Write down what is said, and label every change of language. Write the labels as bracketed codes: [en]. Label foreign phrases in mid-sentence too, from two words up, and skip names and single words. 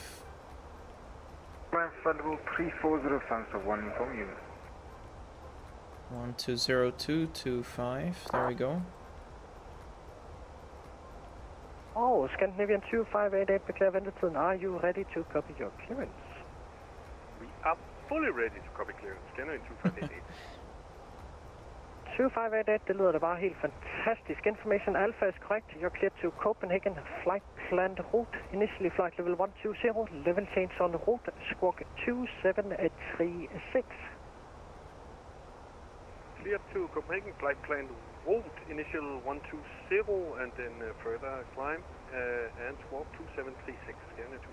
[en] Flight level 340, Lufthansa 1 uniform unit. 120.225, there we go. Oh, Scandinavian 2588, declare vendetiden. Are you ready to copy your clearance? We are fully ready to copy clearance. Scandinavian 2588. [da] 2588, det lyder da bare helt fantastisk. [en] Information Alpha is correct. You're cleared to Copenhagen. Flight planned route. Initially flight level 120. Level change on route. Squawk 2736. Clear to Copenhagen. Flight planned route. Initial 120 and then further climb and squawk 2736.